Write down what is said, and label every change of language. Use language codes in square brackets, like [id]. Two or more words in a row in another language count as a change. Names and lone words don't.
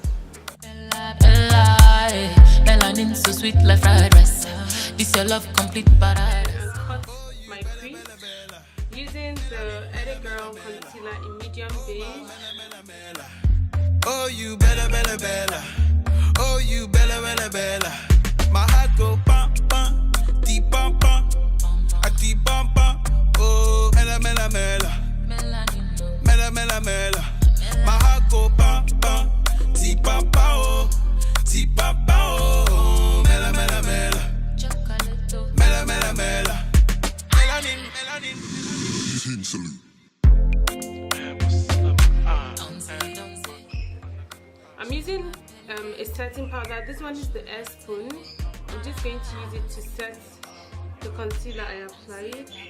[en] Melanin so sweet like fried rice. This your love complete paradise. And cut my crease using the Edit Girl concealer in medium beige. Oh you bella bella bella. Oh you bella bella bella. My heart go pam pam, deep pam pam, a deep pam pam. Oh mela mela mela, mela mela mela. My heart go pam pam, deep pam pam. Oh deep pam pam. Oh mela mela mela, mela mela mela. Melanin melanin. I'm using a setting powder. This one is the air spoon. I'm just going to use it to set the concealer I applied.